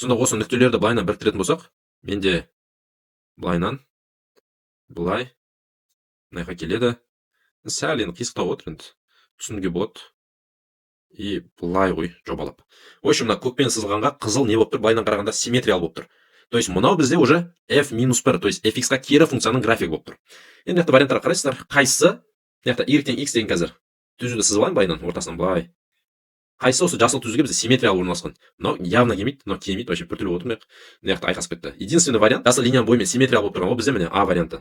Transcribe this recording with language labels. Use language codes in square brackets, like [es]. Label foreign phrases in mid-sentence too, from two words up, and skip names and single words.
[kk] Сонда осы нүктелерді былайынан біріктіретін болсақ, менде былайынан былай мына жаққа келеді. Сәл енді қисықтау отыр енді. Түсінуге болады. И былай ғой жобалап. [ru] В общем, [kk] мына көкпен сызылғанға қызыл не болып тұр? Былайынан қарағанда симметриялы болып тұр. [ru] То есть [kk] мынау бізде уже f минус 1, [ru] то есть [kk] fx-ға кері функцияның графигі болып тұр. Енді мына варианттарға қарайсыздар, қайсысы? Мына y тең x деген қазір түзуді сызып алайын былайынан ортасынан былай. Қайсысы осы жасыл түзуге бізде симметриялы орналасқан? Мынау явно келмейді, мынау келмейді, вообще біртүрлі болып отыр. Мына жақта айқасып кетті. [ru] Единственный вариант [kk] жасыл линияның бойымен симметриялы болып тұрған ол бізде міне а варианты.